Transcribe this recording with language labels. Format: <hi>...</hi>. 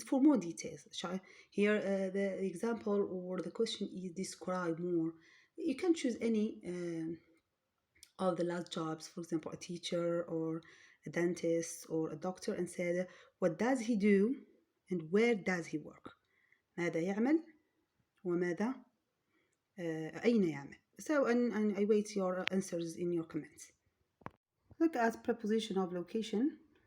<en>For more details, here the example or the question is describe more. You can choose any of the last jobs, for example a teacher or a dentist or a doctor, and say what does he do and where does he work.</en> <ar>ماذا يعمل وماذا أين يعمل.</ar> <en>So and I wait your answers in your comments. Look at preposition of location.</en>